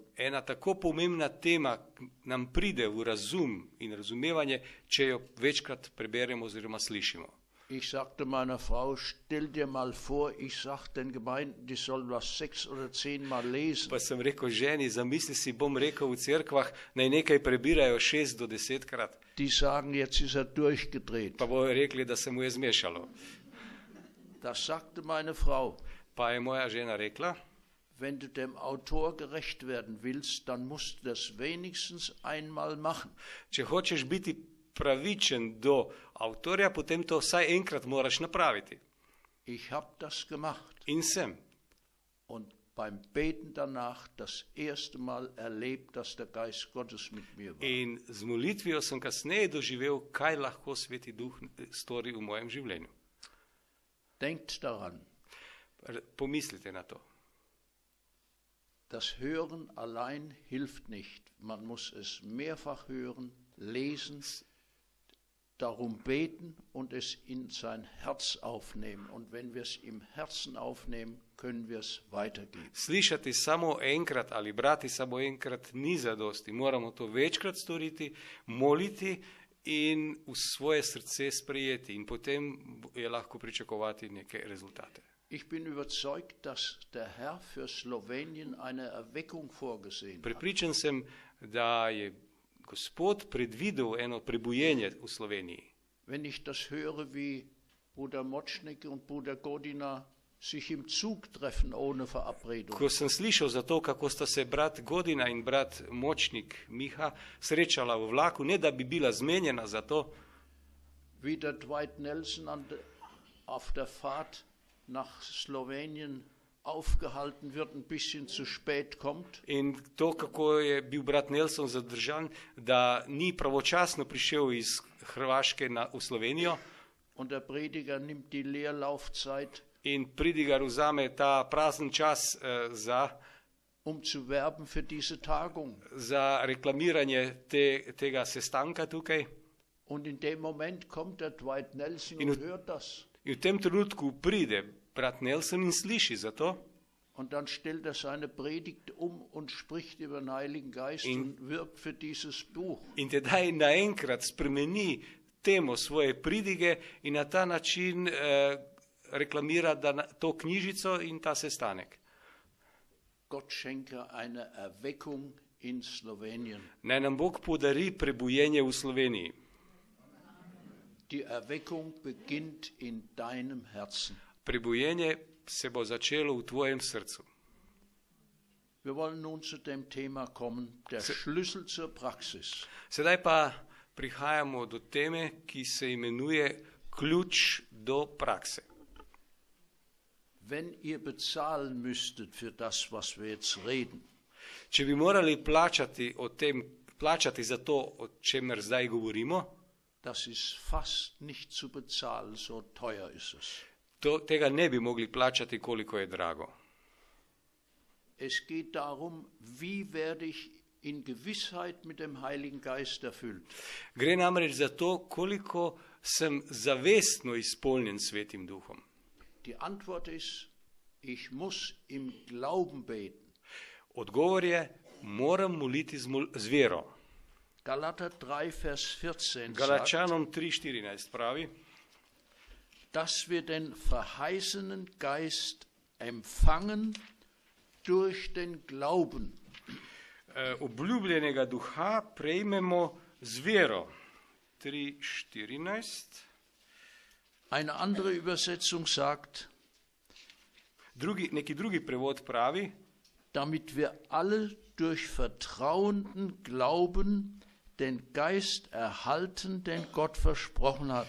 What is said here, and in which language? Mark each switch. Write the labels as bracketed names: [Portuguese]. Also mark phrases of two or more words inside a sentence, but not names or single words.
[Slovenian] Ena tako pomembna tema nam pride v razum in razumevanje, če jo večkrat preberemo oziroma slišimo. [German] Ich sagte meiner Frau, stell dir mal vor, ich sag den Gemeinden, die sollen was 6 oder 10 Mal lesen. [Slovenian] Pa sem rekel ženi, zamisli si, bom rekel v cerkvah, naj nekaj prebirajo 6 do 10-krat. [German] Die sagen, jetzt ist durchgedreht. [Slovenian] Pa bojo rekli, da se mu je zmešalo. [German] Das sagte meine Frau. [Slovenian] Pa je moja žena rekla, [German] wenn du dem Autor gerecht werden willst, dann musst du das wenigstens einmal machen. [Slovenian] Če hočeš biti pravičen do avtorja, potem to vsaj enkrat moraš napraviti. [German] Ich habe das gemacht. [Slovenian] In sem. [German] Und beim Beten danach das erste Mal erlebt, dass der Geist Gottes mit mir war. [Slovenian] In z molitvijo sem kasneje doživel, kaj lahko Sveti Duh stori v mojem življenju. [German] Denkt daran. [Slovenian] Pomislite na to. [German] Das Hören allein hilft nicht. Man muss es mehrfach hören, lesen, darum beten und es in sein Herz aufnehmen. Und wenn wir es im Herzen aufnehmen, können wir es weitergeben. [Slovenian] Slišati samo enkrat ali brati samo enkrat ni zadosti. Moramo to večkrat storiti, moliti in v svoje srce sprejeti. In potem je lahko pričakovati neke rezultate. [German] Ich bin überzeugt, dass der Herr für Slowenien eine Erweckung vorgesehen hat. [Slovenian] Prepričan sem, da je Gospod predvidel eno prebujenje v Sloveniji. [German] Wenn ich das höre, wie Bruder Močnik und Bruder Godina sich im Zug treffen ohne Verabredung. [Slovenian] Ko sem slišal za to, kako sta se brat Godina in brat Močnik Miha srečala v vlaku, ne da bi bila zmenjena za to. [German] Wie der Dwight Nelson auf der Fahrt nach Slowenien aufgehalten wird, ein bisschen zu spät kommt. [Slovenian] In to, kako je bil brat Nelson zadržan, da ni pravočasno prišel iz Hrvaške v Slovenijo [German] und der Prediger nimmt die Leerlaufzeit, [Slovenian] in pridigar vzame ta prazen čas [German] zu werben für diese Tagung. [Slovenian] za reklamiranje tega sestanka tukaj. [German] Und in dem Moment kommt der Dwight Nelson [Slovenian] In [German] und hört das. [Slovenian] In v tem trenutku pride brat Nelson in sliši za to. [German] Und dann stellt er seine Predigt und spricht über den Heiligen Geist und wirbt für dieses Buch. [Slovenian] In tedaj naenkrat spremeni temo svoje pridige in na ta način reklamira to knjižico in ta sestanek. [German] Gott schenke eine Erweckung in Slowenien. [Slovenian] Naj nam Bog podari prebujenje v Sloveniji. [German] Die Erweckung beginnt in deinem Herzen. [Slovenian] Prebujenje se bo začelo v tvojem srcu. [German] Wir wollen nun zu dem Thema kommen, der Schlüssel zur Praxis. [Slovenian] Sedaj pa prihajamo do teme, ki se imenuje ključ do prakse. [German] Wenn ihr bezahlen müsstet für das, was wir jetzt reden, [Slovenian] Če bi morali plačati za to, o čemer zdaj govorimo, [German] das ist fast nicht zu bezahlen, so teuer ist es. [Slovenian] Tega ne bi mogli plačati, koliko je drago. [German] Es geht darum, wie werde ich in Gewissheit mit dem Heiligen Geist erfüllt. [Slovenian] Gre namreč za to, koliko sem zavestno izpolnjen Svetim Duhom. [German] Die Antwort ist, ich muss im Glauben beten. [Slovenian] Odgovor je, moram moliti z vero. [German] Galater 3, Vers 14 [Slovenian] Galačanom 3,14 pravi, [German] dass wir den verheißenen Geist empfangen durch den Glauben. [Slovenian] Obljubljenega duha prejmemo z vero. 3,14. [German] Eine andere Übersetzung sagt, [Slovenian] Neki drugi prevod pravi, [German] damit wir alle durch vertrauenden Glauben den Geist erhalten, den Gott versprochen hat.